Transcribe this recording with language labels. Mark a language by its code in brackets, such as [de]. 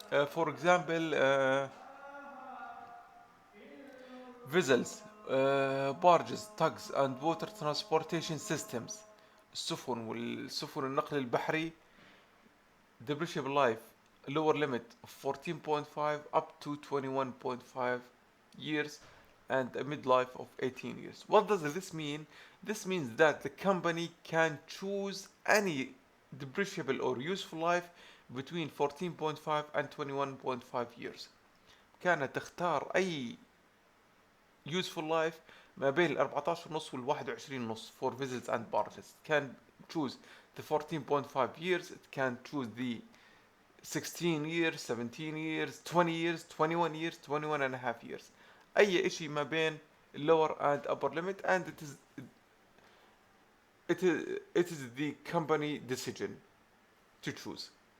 [en] For example, vessels, barges, tugs and water transportation systems [ar] السفن والسفن النقل البحري [en] depreciable life lower limit of 14.5 up to 21.5 years and a midlife of 18 years. What does this mean? This means that the company can choose any depreciable or useful life between 14.5 and 21.5 years. [ar] كانت تختار أي useful life ما بين ال 14 ونص وال 21 ونص [en] for vessels and barges. It can choose the 14.5 years, it can choose the 16 years, 17 years, 20 years, 21 years, 21 and a half years. [ar] أي إشي ما بين [en] lower and upper limit and it is the company decision to choose.